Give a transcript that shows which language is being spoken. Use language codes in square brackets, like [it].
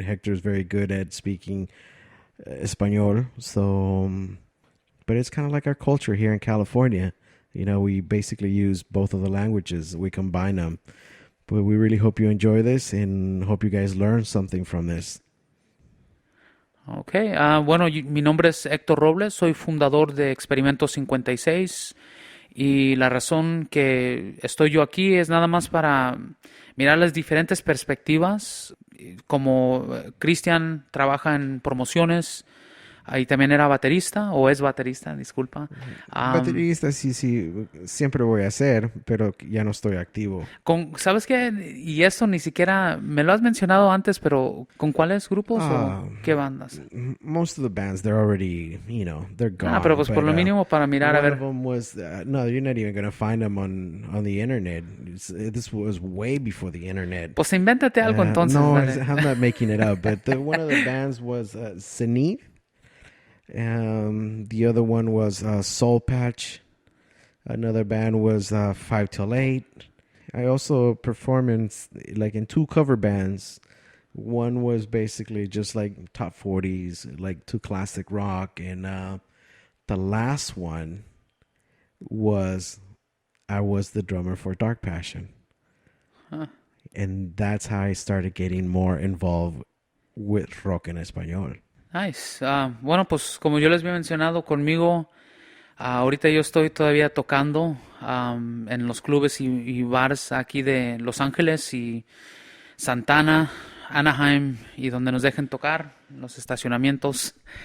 [en] Hector's very good at speaking Español. So, but it's kind of like our culture here in California. We basically use both of the languages. We combine them. But we really hope you enjoy this and hope you guys learn something from this. [es] Okay, bueno, mi nombre es Héctor Robles, soy fundador de Experimento 56 y la razón que estoy yo aquí es nada más para mirar las diferentes perspectivas. Como Cristian trabaja en promociones, ahí también era baterista, o es baterista, disculpa. Baterista, sí, siempre voy a hacer, pero ya no estoy activo. ¿Sabes qué? Y esto ni siquiera me lo has mencionado antes, pero ¿con cuáles grupos o qué bandas? [en] Most of the bands, they're already, they're gone. [es] Pero pues por lo mínimo para mirar a ver. [en] One of them was, no, you're not even going to find them on the internet. This was way before the internet. [es] Pues invéntate algo entonces. [en] No, I'm not making it up, but one of the bands was Zenith. The other one was Soul Patch. Another band was 5 Till 8. I also performed in two cover bands. One was basically just like top 40s, like two classic rock, and the last one was I was the drummer for Dark Passion. Huh. And that's how I started getting more involved with rock en español. Nice. [es] Bueno, pues como yo les había mencionado, conmigo, ahorita yo estoy todavía tocando en los clubes y bares aquí de Los Ángeles y Santana, Anaheim y donde nos dejen tocar, los estacionamientos.